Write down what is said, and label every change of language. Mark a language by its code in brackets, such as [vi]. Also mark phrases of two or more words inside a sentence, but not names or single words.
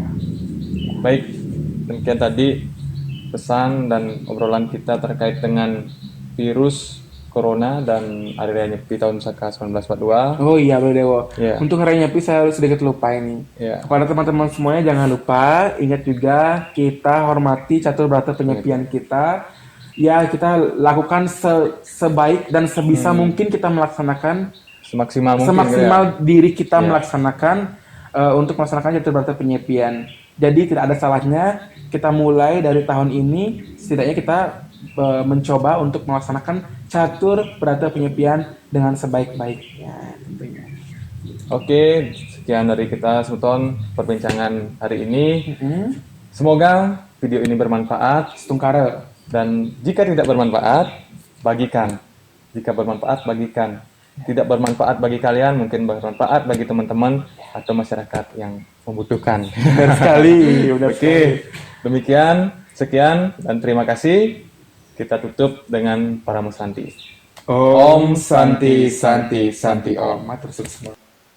[id] Baik, demikian tadi pesan dan obrolan kita terkait dengan virus Corona dan Hari Raya Nyepi tahun Saka 1942. Oh iya Beledewo. Untuk Hari Raya Nyepi saya harus sedikit lupa ini. Kepada teman-teman semuanya jangan lupa, ingat juga kita hormati catur berata penyepian kita. Ya kita lakukan sebaik dan sebisa mungkin kita melaksanakan semaksimal diri kita melaksanakan untuk melaksanakan catur berata penyepian. Jadi tidak ada salahnya kita mulai dari tahun ini setidaknya kita mencoba untuk melaksanakan catur berata penyepian dengan sebaik-baiknya tentunya. Oke, sekian dari kita Smuton perbincangan hari ini. Semoga video ini bermanfaat. Setungkara. Dan jika tidak bermanfaat, bagikan. Jika bermanfaat, bagikan. Tidak bermanfaat bagi kalian, mungkin bermanfaat bagi teman-teman atau masyarakat yang membutuhkan. Benar sekali. Oke, demikian, sekian, dan terima kasih. Kita tutup dengan para musanti. [sa] Om Santi Santi Santi Om. [jv] Matur suwun.